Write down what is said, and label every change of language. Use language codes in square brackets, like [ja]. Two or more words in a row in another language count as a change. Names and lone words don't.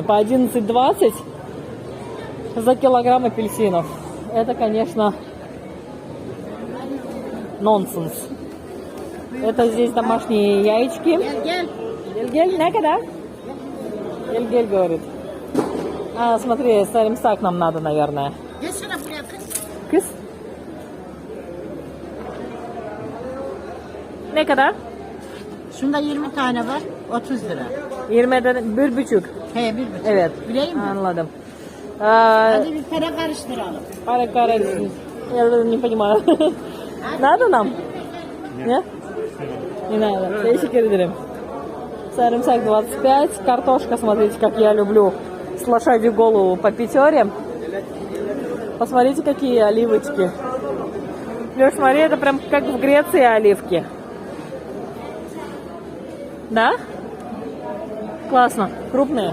[ru] По 11,20 за килограмм апельсинов. Это, конечно, нонсенс. Это здесь домашние яички. Гель, некогда? Гель говорит. А, смотри, саримсак нам надо, наверное. [tr] Кыс? Ne kadar? Şunda 20 tane var, 30 lira. 20'den 1,5. He, 1,5. Evet. Bileyim mi? Anladım. Hadi bir para karıştıralım. Para. [ru] Я не понимаю. Надо нам? Нет? Не надо. [tr] Teşekkür ederim. [ru] Саримсак 25. Картошка, смотрите, как я люблю. С лошадью голову по 5. Посмотрите, какие оливочки. Леш, смотри, это прям как в Греции оливки. Да? Классно. Крупные?